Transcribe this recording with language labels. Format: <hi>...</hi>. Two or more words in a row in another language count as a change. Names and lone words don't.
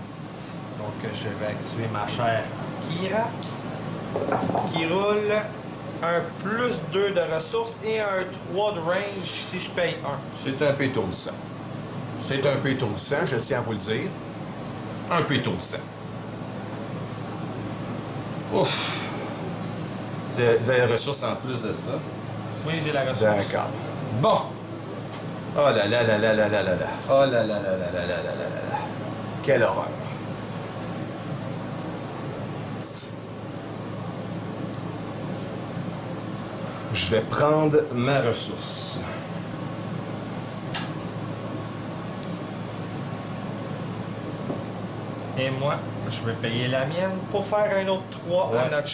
<fr>Donc je vais activer ma chère Kira, qui roule un plus 2 de ressources et un 3 de range si je paye 1. C'est un peu étourdissant. C'est un peu étourdissant, je tiens à vous le dire. Un peu étourdissant. Ouf! Vous avez la ressource en plus de ça? Oui, j'ai la ressource. D'accord. Bon. Oh là là là là là là là là. Oh là là là là là là là là là là. Quelle horreur. Je vais prendre ma ressource. Et moi, je vais payer la mienne pour faire un autre 3 à notre</fr>